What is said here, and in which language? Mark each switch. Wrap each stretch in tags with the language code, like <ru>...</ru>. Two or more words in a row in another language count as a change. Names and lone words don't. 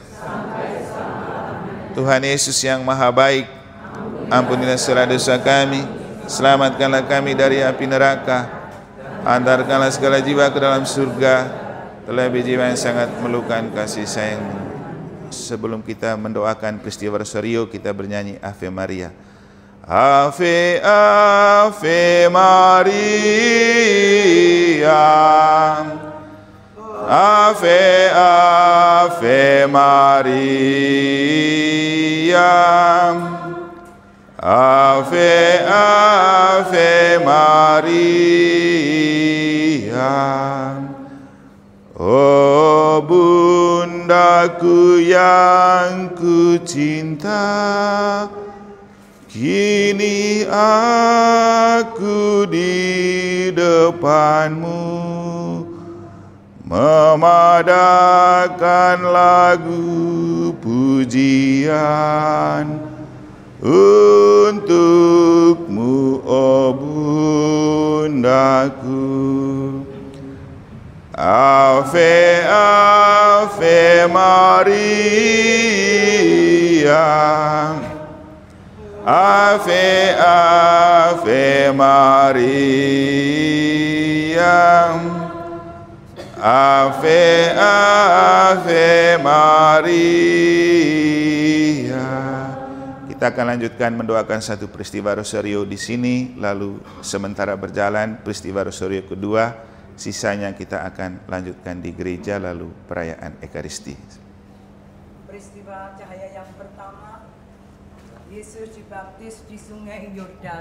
<id>Tuhan Yesus yang Maha Baik, ampunilah segala dosa kami, selamatkanlah kami dari api neraka, antarkanlah segala jiwa ke dalam surga, terlebih jiwa yang sangat memerlukan kasih sayang-Mu. Sebelum kita mendoakan peristiwa rosario, kita bernyanyi Ave Maria.</id> <la>Ave, Ave Maria, Ave, Ave Maria, Ave, Ave Maria.</la> <id>Oh Bundaku yang ku cinta, Kini aku di depanmu memadamkan lagu pujian untukmu, oh Bundaku.</id> <la>Ave, Ave Maria, Ave, Ave Maria, Ave, Ave Maria.</la> <id>Kita akan lanjutkan mendoakan satu peristiwa rosario di sini, lalu sementara berjalan peristiwa rosario kedua, sisanya kita akan lanjutkan di gereja, lalu perayaan Ekaristi. Peristiwa cahaya yang pertama, Yesus dibaptis di sungai Yordan.</id>